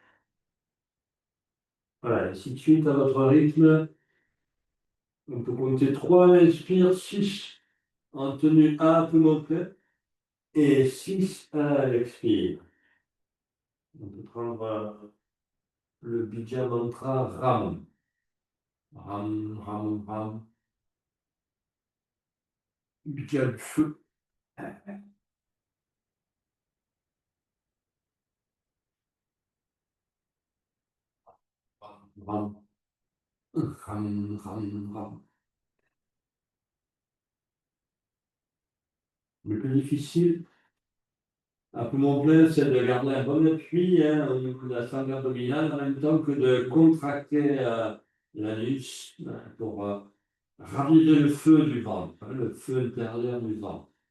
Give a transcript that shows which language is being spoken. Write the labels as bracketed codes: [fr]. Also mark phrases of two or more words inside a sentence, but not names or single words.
[fr] Voilà, ainsi de suite à votre rythme. On peut compter 3, inspire, 6 en tenue à poumon plein et 6 à l'expire. On peut prendre le Bija Mantra Ram. [sa] Ram, Ram, Ram. [fr] Bija du feu. [sa] Ram, Ram, Ram, Ram. [fr] Le plus difficile, à poumon plein, c'est de garder un bon appui, hein, au niveau de la sangle abdominale en même temps que de contracter l'anus pour raviver le feu du ventre, hein, le feu intérieur du ventre.